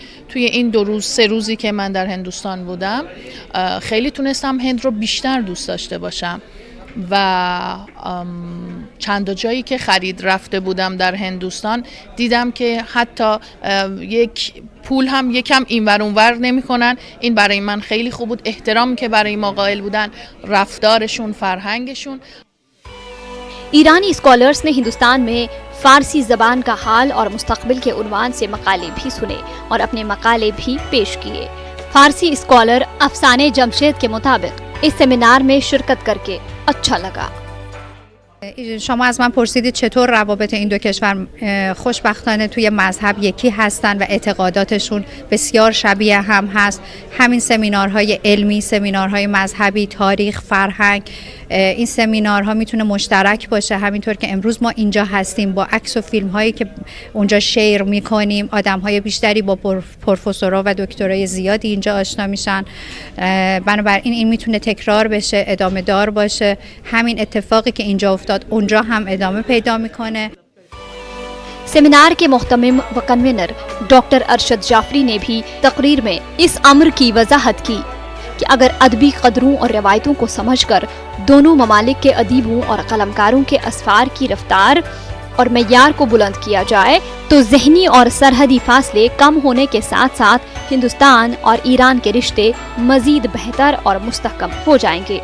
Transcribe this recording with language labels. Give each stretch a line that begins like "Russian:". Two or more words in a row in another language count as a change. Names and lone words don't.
Persian: توی این 2 روز 3 روزی که من در هندوستان بودم خیلی تونستم هند رو بیشتر دوست داشته باشم و چند جایی که خرید رفته بودم در هندوستان دیدم که حتی یک پول هم یکم اینور اونور نمی‌کنن. این برای من خیلی خوب بود. احترامی که برای ما قائل بودن، رفتارشون، فرهنگشون.
Urdu: ایرانی اسکالرز نے ہندوستان میں فارسی زبان کا حال اور مستقبل کے عنوان سے مقالے بھی سنے اور اپنے مقالے بھی پیش کیے. فارسی اسکالر افسانے جمشید کے مطابق اس سیمینار میں شرکت کر کے اچھا لگا.
Persian: شما از من پرسیدید چطور روابط این 2 کشور. خوشبختانه توی مذهب یکی هستن و اعتقاداتشون بسیار شبیه هم هست. همین سمینارهای علمی، سمینارهای مذهبی، تاریخ، فرهنگ، این سمینارها میتونه مشترک باشه. همینطور که امروز ما اینجا هستیم با عکس و فیلم هایی که اونجا شیر میکنیم، آدم های بیشتری با پروفسورها و دکترای زیادی اینجا آشنا میشن. بنابراین این میتونه تکرار بشه، ادامه دار باشه. همین اتفاقی که اینجا افتاد اونجا هم ادامه پیدا میکنه.
Urdu: سیمینار کے مہتمم و کنوینر ڈاکٹر ارشد جعفری نے بھی تقریر میں اس امر کی وضاحت کی کہ اگر ادبی قدروں اور روایتوں کو سمجھ کر دونوں ممالک کے ادیبوں اور قلمکاروں کے اسفار کی رفتار اور معیار کو بلند کیا جائے تو ذہنی اور سرحدی فاصلے کم ہونے کے ساتھ ساتھ ہندوستان اور ایران کے رشتے مزید بہتر اور مستحکم ہو جائیں گے.